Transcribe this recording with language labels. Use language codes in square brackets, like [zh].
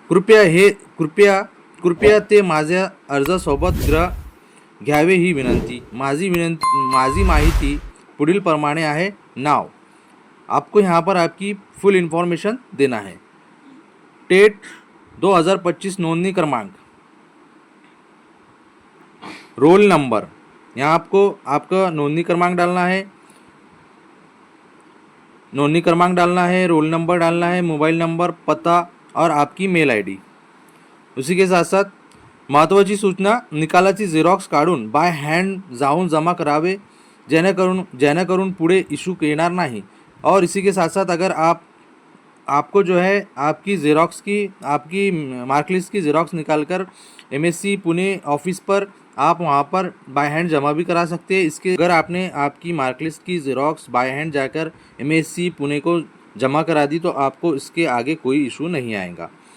[mr] कृपया ते माझ्या अर्जासोबत घ्यावे ही विनंती। माझी माहिती पुढील प्रमाणे आहे। [hi] नाव, आपको यहाँ पर आपकी फुल इन्फॉर्मेशन देना है। टेट 2025 नोंदणी क्रमांक, रोल नंबर, यहाँ आपको आपका नोंदणी क्रमांक डालना है, रोल नंबर डालना है, मोबाइल नंबर, पता और आपकी मेल आईडी। उसी के साथ साथ [mr] महत्त्वाची सूचना, निकालाची झेरॉक्स काढून बाय हँड जाऊन जमा करावे जेणेकरून पुढे इशू येणार नहीं। [hi] और इसी के साथ साथ अगर आपको जो है आपकी मार्कलिस्ट की ज़ेरॉक्स निकालकर एमएससी पुणे ऑफिस पर आप वहाँ पर बाय हैंड जमा भी करा सकते हैं। इसके अगर आपने आपकी मार्कलिस्ट की ज़ेरॉक्स बाय हैंड जाकर एमएससी पुणे को जमा करा दी तो आपको इसके आगे कोई इशू नहीं आएगा।